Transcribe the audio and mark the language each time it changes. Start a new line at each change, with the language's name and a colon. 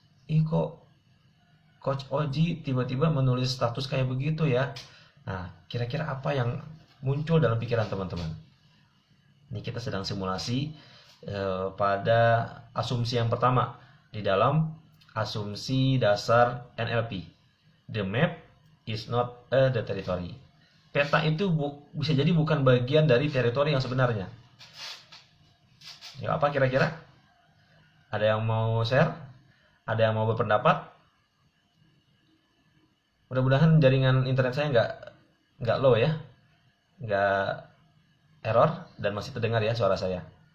Indonesian: Kok Coach Oji tiba-tiba menulis status kayak begitu ya? Nah, kira-kira apa yang muncul dalam pikiran teman-teman? Ini kita sedang simulasi pada asumsi yang pertama di dalam asumsi dasar NLP.
English: The map is not the territory.
Indonesian: Peta itu bisa jadi bukan bagian dari teritori yang sebenarnya. Ya, apa kira-kira? Ada yang mau share? Ada yang mau berpendapat? Mudah-mudahan jaringan internet saya nggak low ya, nggak error dan masih terdengar ya suara saya.